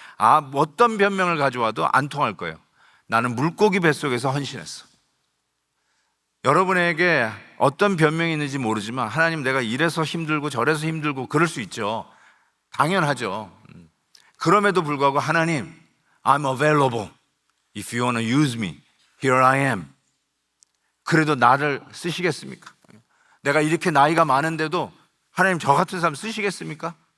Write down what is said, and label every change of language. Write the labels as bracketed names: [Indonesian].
[Korean] 어떤 변명을 가져와도 안 통할 거예요. 나는 물고기 뱃속에서 헌신했어. 여러분에게 어떤 변명이 있는지 모르지만 하나님, 내가 이래서 힘들고 저래서 힘들고 그럴 수 있죠. 당연하죠. 그럼에도 불구하고 하나님, [English] I'm available. If you want to use me, here I am. [Korean] 그래도 나를 쓰시겠습니까? 내가 이렇게 나이가 많은데도 하나님 저 같은 사람 쓰시겠습니까?